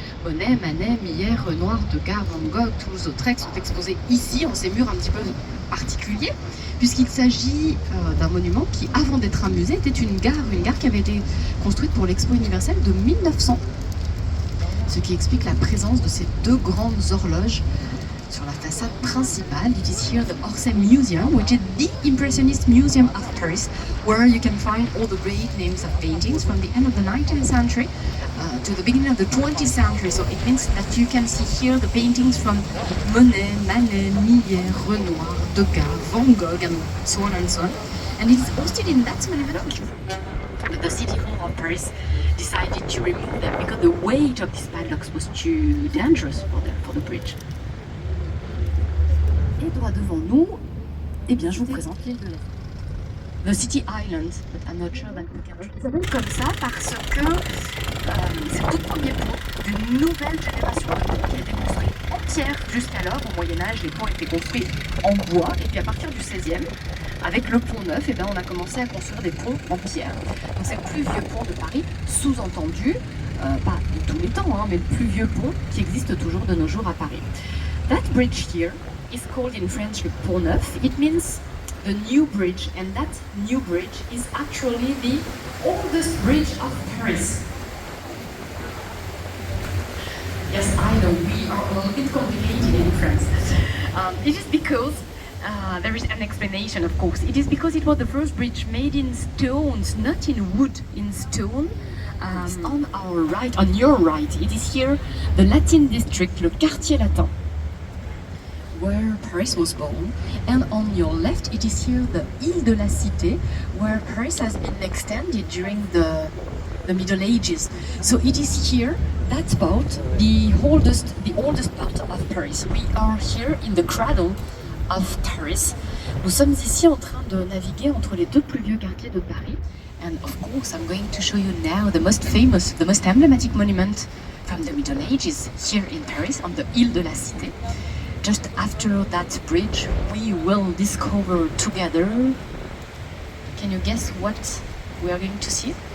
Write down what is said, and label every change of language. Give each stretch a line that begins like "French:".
French: Monet, Manet, Millet, Renoir, Degas, Van Gogh, Toulouse-Lautrec sont exposés ici, en ces murs un petit peu particuliers, puisqu'il s'agit d'un monument qui, avant d'être un musée, était une gare qui avait été construite pour l'Expo universelle de 1900. Ce qui explique la présence de ces deux grandes horloges sur la façade principale.
English: It is here the Orsay Museum, which is the Impressionist Museum of Paris, where you can find all the great names of paintings from the end of the 19th century to the beginning of the 20th century. So it means that you can see here the paintings from Monet, Manet, Millet, Renoir, Degas, Van Gogh, and so on and so on. And it's hosted in that monument. But the City Hall of Paris decided to remove them because the weight of these padlocks was too dangerous for the bridge.
French: Et droit devant nous, eh bien, je vous présente l'île de la... The City Island, but I'm not sure that we can... Il s'appelle comme ça parce que c'est le tout premier pont d'une nouvelle génération de ponts qui a été construit en pierre. Jusqu'alors, au Moyen-Âge, les ponts étaient construits en bois, et puis à partir du 16e, avec le pont neuf, eh bien, on a commencé à construire des ponts en pierre. Donc c'est le plus vieux pont de Paris, sous-entendu, pas de tous les temps, hein, mais le plus vieux pont qui existe toujours de nos jours à Paris.
English: That bridge here is called in French le Pont Neuf. It means the new bridge, and that new bridge is actually the oldest bridge of Paris. Yes, I know we are a little bit complicated in France. It is because there is an explanation, of course. It is because it was the first bridge made in stones, not in wood, in stone. On our right, on your right, it is here the Latin district, le quartier latin, where Paris was born, and on your left it is here the Ile de la Cité, where Paris has been extended during the Middle Ages. So it is here, that part, the oldest part of Paris. We are here in the cradle of Paris.
French: Nous sommes ici en train de naviguer entre les deux plus vieux quartiers de Paris.
English: And of course, I'm going to show you now the most famous, the most emblematic monument from the Middle Ages here in Paris, on the Ile de la Cité. Just after that bridge, we will discover together. Can you guess what we are going to see?